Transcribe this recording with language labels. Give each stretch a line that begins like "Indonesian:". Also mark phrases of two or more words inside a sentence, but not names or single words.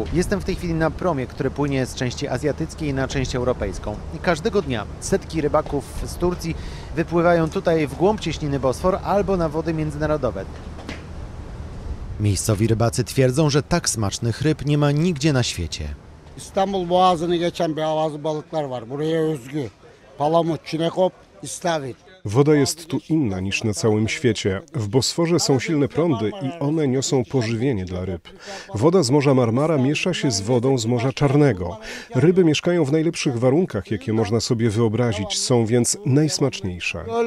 Polish: Jestem w tej chwili na promie, który płynie z części azjatyckiej na część europejską. I każdego dnia setki rybaków z Turcji wypływają tutaj w głąb cieśniny Bosfor albo na wody międzynarodowe. Miejscowi rybacy twierdzą, że tak smacznych ryb nie ma nigdzie na świecie.
Turkish: İstanbul Boğazı'nı geçen bir avazı balıklar var. Buraya özgü. Palamut, çinekop, istavrit.
Polish: Woda jest tu inna niż na całym świecie. W Bosforze są silne prądy i one niosą pożywienie dla ryb. Woda z Morza Marmara miesza się z wodą z Morza Czarnego. Ryby mieszkają w najlepszych warunkach, jakie można sobie wyobrazić, są więc najsmaczniejsze.